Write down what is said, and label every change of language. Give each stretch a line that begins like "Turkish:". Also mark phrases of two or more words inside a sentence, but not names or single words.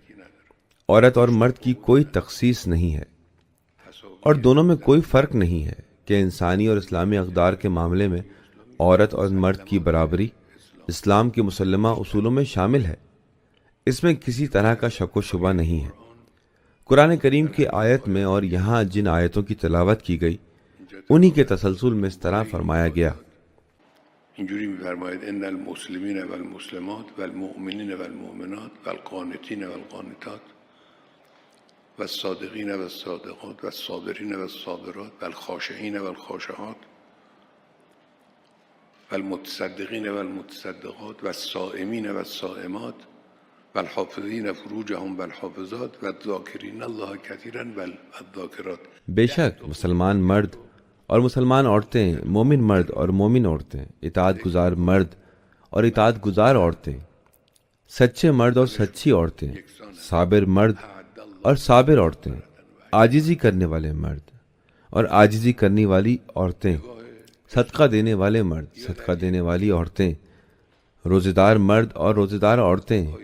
Urdu: عورت اور مرد کی کوئی تخصیص نہیں ہے اور دونوں میں کوئی فرق نہیں ہے کہ انسانی اور اسلامی اقدار کے معاملے میں عورت اور مرد کی برابری اسلام کے مسلمہ اصولوں میں شامل ہے، اس میں کسی طرح کا شک و شبہ نہیں ہے۔ قرآن کریم کی آیت میں اور یہاں جن آیتوں کی تلاوت کی گئی انہی کے تسلسل میں اس طرح فرمایا گیا،
Persian: اینجوری می‌فرماید
Arabic: ان المسلمین والمسلمات والمؤمنین والمؤمنات والقانتین والقانتات والصادقین والصادقات والصابرین والصابرات والخاشعین والخاشعات والمتصدقین والمتصدقات والصائمین والصائمات والحافظین فروجهم والحافظات والذاکرین اللہ کثیرا والذاکرات۔
Urdu: بے شک مسلمان مرد اور مسلمان عورتیں، مومن مرد اور مومن عورتیں، اطاعت گزار مرد اور اطاعت گزار عورتیں، سچے مرد اور سچی عورتیں، صابر مرد اور صابر عورتیں، عاجزی کرنے والے مرد اور عاجزی کرنے والی عورتیں، صدقہ دینے والے مرد، صدقہ دینے والی عورتیں، روزے دار مرد اور روزے دار عورتیں،